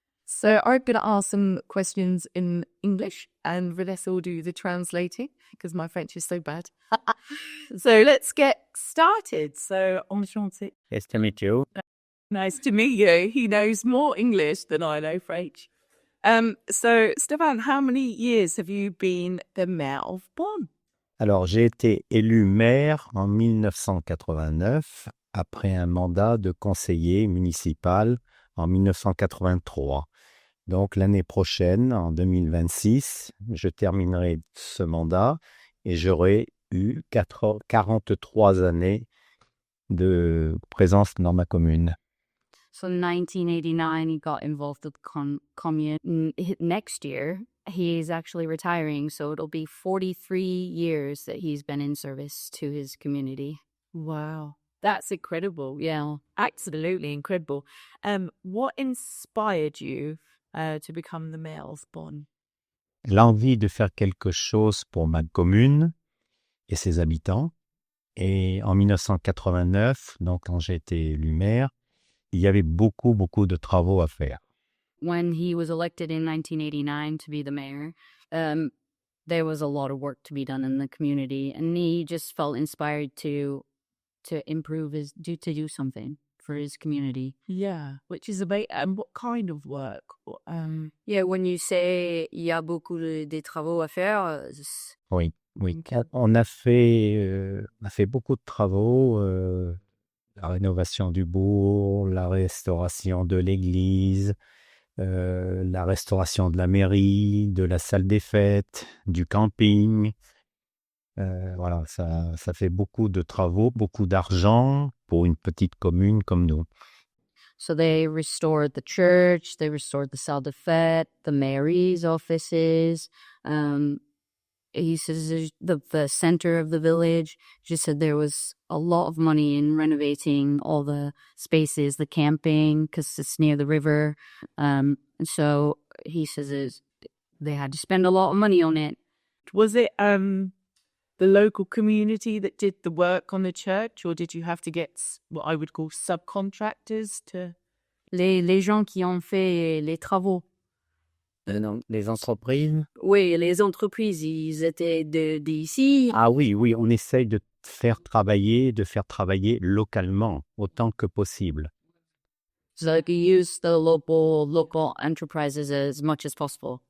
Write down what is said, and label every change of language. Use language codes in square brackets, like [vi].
[en] So I'm going to ask some questions in English, and Vanessa will do the translating because my French is so bad. So let's get started. So, enchanté. Nice to meet you. Nice to meet you. He knows more English than I know French. So, Stéphane, how many years have you been the mayor of Bonn? [fr] Alors, j'ai été élu maire en 1989 après un mandat de conseiller municipal en 1983. Donc, l'année prochaine, en 2026, je terminerai ce mandat et j'aurai eu 43 années de présence dans ma commune. [en] So in 1989, he got involved with the commune. Next year, he's actually retiring, so it'll be 43 years that he's been in service to his community. Wow. That's incredible. Yeah. Absolutely incredible. What inspired you to become the mayor of Bonn? [fr] L'envie de faire quelque chose pour ma commune et ses habitants. Et en 1989, donc quand j'ai été élu maire, il y avait beaucoup de travaux à faire. [en] When he was elected in 1989 to be the mayor, there was a lot of work to be done in the community, and he just felt inspired to improve to do something for his community. Yeah, which is amazing. And what kind of work? Yeah, when you say [fr] il y a beaucoup de travaux à faire, Oui. On a fait beaucoup de travaux, la rénovation du bourg, la restauration de l'église, la restauration de la mairie, de la salle des fêtes, du camping. Voilà, ça fait beaucoup de travaux, beaucoup d'argent pour une petite commune comme nous. [en] So they restored the church, they restored the salle des fêtes, the mayor's offices. He says the center of the village. He just said there was a lot of money in renovating all the spaces, the camping, because it's near the river. And so he says they had to spend a lot of money on it. Was it the local community that did the work on the church, or did you have to get what I would call subcontractors to? [fr] Les gens qui ont fait les travaux. Non, les entreprises? Oui, les entreprises, ils étaient d'ici. Ah oui, on essaye de faire travailler localement autant que possible. [en] So you use the local enterprises as much as possible.